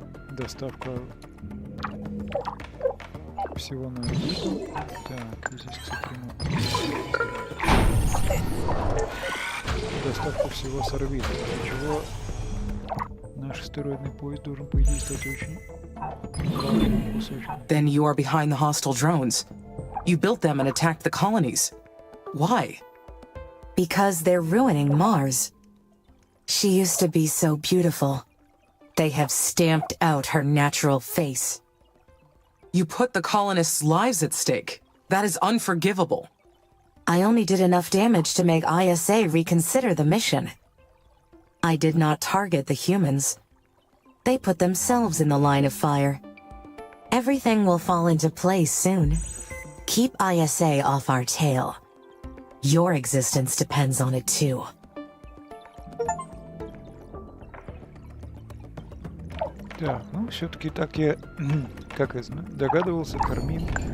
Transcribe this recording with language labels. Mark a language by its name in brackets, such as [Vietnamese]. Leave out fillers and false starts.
[Russian] Доставка всего на орбиту. Так, здесь, кстати, ремонт. Доставка всего с орбиты. Для чего наш астероидный поезд должен, по идее, стать очень важным кусочком. [English] Then you are behind the hostile drones. You built them and attacked the colonies. Why? Because they're ruining Mars. She used to be so beautiful. They have stamped out her natural face. You put the colonists' lives at stake. That is unforgivable. I only did enough damage to make ISA reconsider the mission. I did not target the humans. They put themselves in the line of fire. Everything will fall into place soon. Keep ISA off our tail. Your existence depends on it too. [Russian] Так, ну все-таки так я, как я знаю, догадывался, Кармин.